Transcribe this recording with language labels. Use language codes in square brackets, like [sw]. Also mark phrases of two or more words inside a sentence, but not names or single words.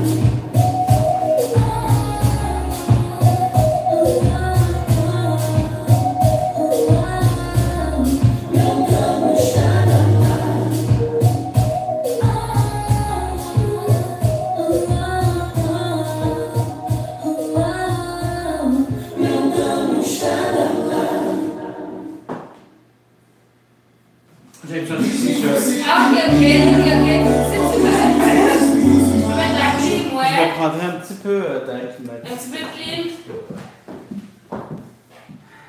[pt] Não damos nada lá. Não damos nada lá. [fr] J'ai besoin de quelque chose. Ah, ok. C'est super. Je vais mettre la clim, Je ouais. prendrai un petit peu d'air qui m'a Un petit peu de clim.